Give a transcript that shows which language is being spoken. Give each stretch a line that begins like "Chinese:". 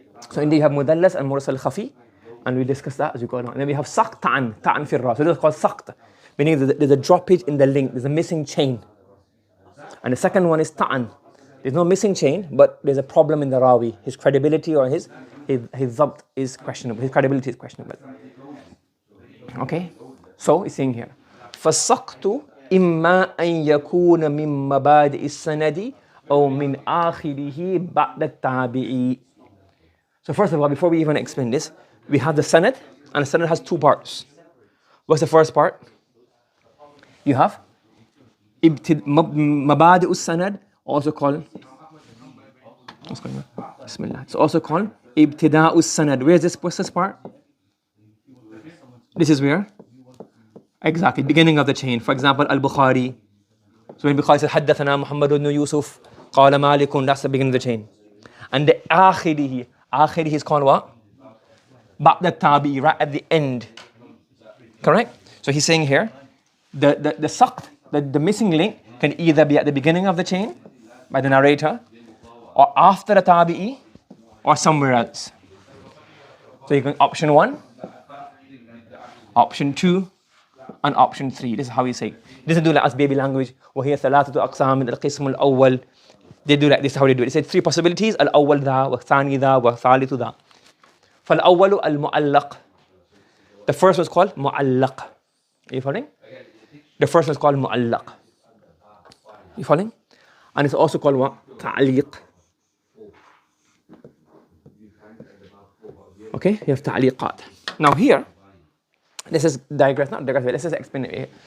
English: So indeed you have mudallas and mursal khafi, and we discussed that as we go along. And then we have saqt ta'an fi ra. So this is called saqt, meaning there's a droppage in the link, there's a missing chain. And the second one is ta'an. There's no missing chain, but there's a problem in the rawi. His credibility or his zabt is questionable. His credibility is questionable. Okay? So it's saying here,
Arabic: فَالسَّقْتُ إِمَّا أَن يَكُونَ مِن مَبَادِئِ السَّنَدِ أو من آخره بعد التابعي.
English: So first of all, before we even explain this, we have the sanad, and the sanad has two parts. What's the first part? You have مبادئ السند, also called, Bismillah. It's also called ibtida'u sanad. Where's this? What's this part? This is where? Exactly, beginning of the chain. For example, Al-Bukhari. So when Bukhari says,
Arabic: حدثنا محمد بن يوسف قال مالك,
English: that's the beginning of the chain. And the آخره is called what?
Arabic: بعد التابعي,
English: right at the end. Correct? So he's saying here, the saqt, the missing link, can either be at the beginning of the chain by the narrator, or after the tabi'i, or somewhere else. So you can option 1, option 2, and option 3. This is how we say. It doesn't do like us baby language.
Arabic: وَهِيَ ثَلَاثَةُ أَقْسَامٍ الْقِسْمُ الْأَوَّلِ.
English: They do like this, how they do it. They say 3 possibilities.
Arabic: الأول ذا, والثاني ذا, والثالث ذا. فالأول المعلق.
English: The first was called معلق. Are you following? The first was called معلق. You following? And it's also called what?
Arabic: تعليق.
English: Okay, you have تعليقات. Now here, this is digress, not digress, let's just explain it here.